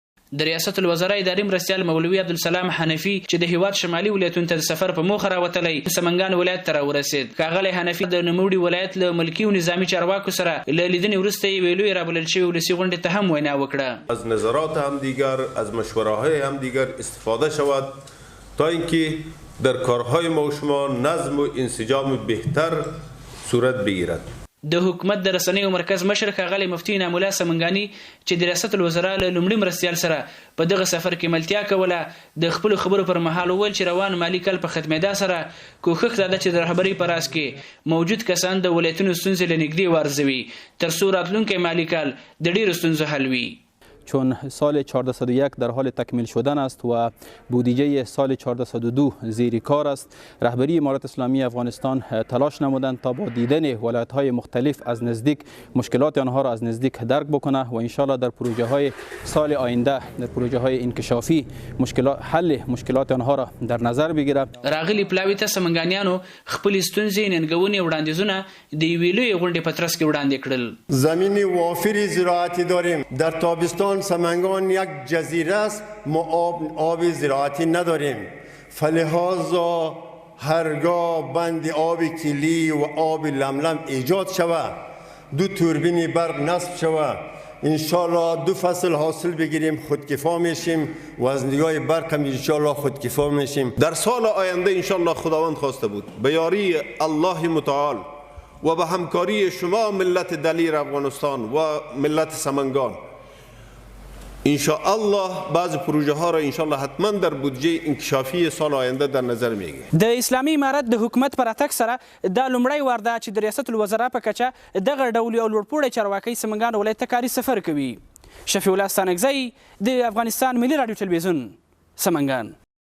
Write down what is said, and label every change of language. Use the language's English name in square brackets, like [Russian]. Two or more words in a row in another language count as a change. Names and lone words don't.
[Pashto] د ریاست الوزرا اداري مرستیال مولوي عبدالسلام حنفي چې د هیواد شمالي ولایتونو ته د سفر په موخه راوتلی سمنګان ولایت ته راورسېد. ښاغلی حنفي د نوموړي ولایت له ملکي او نظامي چارواکو سره له لیدنې وروسته یوې لویې رابلل شوې ولسي غونډې ته هم وینا وکړه. [Persian] از نظرات همدیگر، از مشوره‌های همدیگر استفاده شود تا اینکه در کارهای ما و شما نظم و انسجام بهتر صورت بگیرد. [Pashto] د حکومت د رسنیو مرکز مشر ښاغلی مفتي انعام الله سمنګاني چې د ریاست الوزرا له لومړي مرستیال سره په دغه سفر کې ملتیا کوله د خپلو خبرو پر مهال وویل چې روان مالي کال په ختمېدا سره کوښښ دا ده چې د رهبرۍ په راس کې موجود کسان د ولایتونو ستونزې له نږدې وارزوي تر څو راتلونکی مالي کال د ډېرو ستونزو حل وي. [Persian] چون سال 1401 در حال تکمیل شدن است و بودجه سال 1402 زیر کار است، رهبری امارت اسلامی افغانستان تلاش نمودند تا با دیدن ولایت‌های مختلف از نزدیک مشکلات آنها را از نزدیک درک بکنه و انشالله در پروژه‌های سال آینده در پروژه‌های انکشافی حل مشکلات آنها را در نظر بگیره. [Pashto] راغلی پلاوی ته سمنګانیانو خپل ستونزې ننګونې وړاندیزونه د یوې لویې غونډې په ترڅ کې وړاندې کړل. [Persian] زمین وافری زراعتی داریم. در تابستان سمنگان یک جزیره است، ما آب زراعتی نداریم، فلهذا هرگاه بند آب کلی و آب لملم ایجاد شود، 2 توربین برق نصب شود، انشالله 2 فصل حاصل بگیریم، خودکفا میشیم و از نگاه برق هم انشالله خودکفا میشیم. در سال آینده انشالله خداوند خواسته بود به یاری الله متعال و به همکاری شما ملت دلیر افغانستان و ملت سمنگان انشاءالله بعض پروژه ها را انشاءالله حتما در بودجه انکشافی سال آینده در نظر میگیریم. [Pashto] د اسلامي امارت د حکومت پر اتک سره دا لومړی وار ده چې د ریاست الوزرا په کچه دغه ډول یو لوړپوړی چارواکي سمنګان ولایت ته کاري سفر کوي. شفیع الله ستانکزی د افغانستان ملي راډیو تلویزیون سمنګان.